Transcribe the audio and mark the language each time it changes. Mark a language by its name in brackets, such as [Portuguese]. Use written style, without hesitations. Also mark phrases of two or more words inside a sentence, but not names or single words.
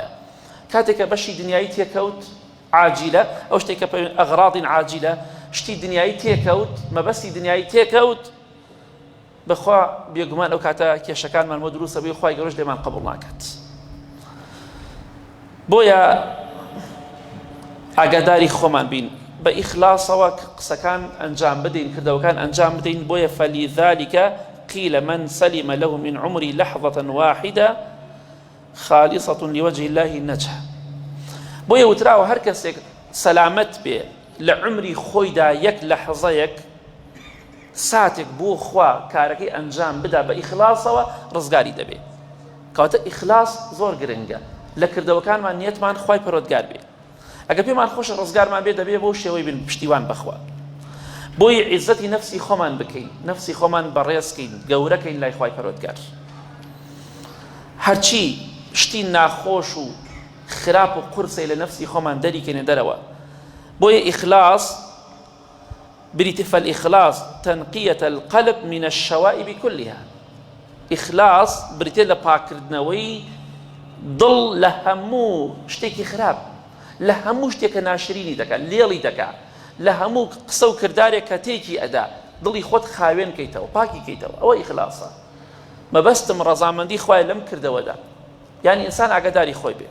[Central Kurdish] کاتێک کە بەشی دنیایی تێکەوت عاجیلە، ئەو شتێک کە ئەغراضین عاجیلە، شتی دنیایی تێکەوت، مەبەستی دنیایی تێکەوت، بەخوا بێگومان ئەو کاتە کێشەکانمان بۆ دروستە بێ خوای گەورەش لێمان قبوڵ ناکات. بۆیە ئاگاداری خۆمان بین، بە ئیخلاسەوە قسەکان ئەنجام بدەین، کردەوەکان ئەنجام بدەین. بۆیە [Arabic] فەلیذالکە قیل من سلم له من عمری لحظة واحدة خالصة لوجه الله نجح. [Central Kurdish] بۆیە وتراوە هەر کەسێک سەلامەت بێ لە عمری خۆیدا یەک لەحظەیەک ساتێک بۆ خوا کارەکەی ئەنجام بدا بە ئیخلاسەوە، ڕزگاری دەبێت. کەواتە ئیخلاس زۆر گرنگە لە کردەوەکانمان، نیەتمان خوای پەروەردگار بێ. ئەگەر پێمان خۆشە ڕزگارمان بێ، دەبێ بۆ شێوەی بن پشتیوان بەخوا. بۆی عیزەتی نەفسی خۆمان بکەین، نەفسی خۆمان بەڕێزکەین، گەورەکەین لای خوای پەروەردگار. هەرچی شتی ناخۆش و خراپ و قورسەی لە نەفسی خۆمان دەریکەینە دەرەوە. بۆیە ئیخلاس بریتە [Arabic] فالإخلاص تنقية القلب من الشوائب كلها. [Central Kurdish] إخلاص بریتە لە پاکردنەوەی دڵ لە هەموو شتێکی خراپ، لە هەموو شتێکە ناشرینی دەکات، لێڵی دەکات، لە هەموو قسە و کردارێک کە تێکی ئەدا، دڵی خۆت خاوێن کەیتەوە، پاکی کەیتەوە. ئەوە ئیخلاسە. مەبەستم ڕەزامەندی خوایە لەم کردەوەدا. یعنی ئینسان ئاگاداری خۆی بێ.